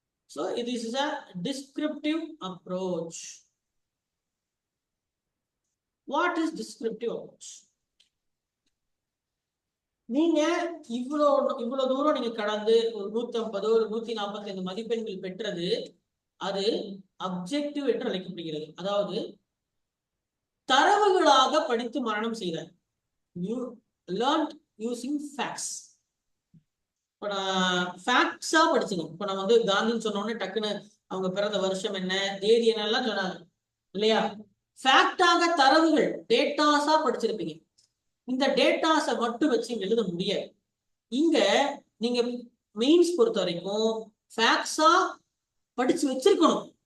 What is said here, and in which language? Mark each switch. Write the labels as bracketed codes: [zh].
[en] So this is a descriptive approach. What is descriptive approach? [ta] நீங்க இவ்வளவு தூரம் நீங்க கடந்து ஒரு 150 ஒரு 145 மதிப்பெண்கள் பெற்றது அது அப்ஜெக்டிவ் என்று அழைக்கப்படுகிறது. அதாவது தரவுகளாக படித்து மரணம் செய்தார். [en] You learned using facts. [ta] இப்ப நான் ஃபேக்ட்ஸா படிச்சுக்கணும். இப்ப நான் வந்து காந்தின்னு சொன்னோடனே டக்குன்னு அவங்க பிறந்த வருஷம் என்ன தேதி என்னெல்லாம் சொன்னாங்க இல்லையா? ஃபேக்டாக தரவுகள் டேட்டாஸா படிச்சிருப்பீங்க. இந்த டேட்டாஸை மட்டும் வச்சு எழுத முடியாது. இங்க நீங்க மெயின்ஸ் பொறுத்த வரைக்கும் ஃபேக்ட்ஸா படிச்சு வச்சிருக்கணும்.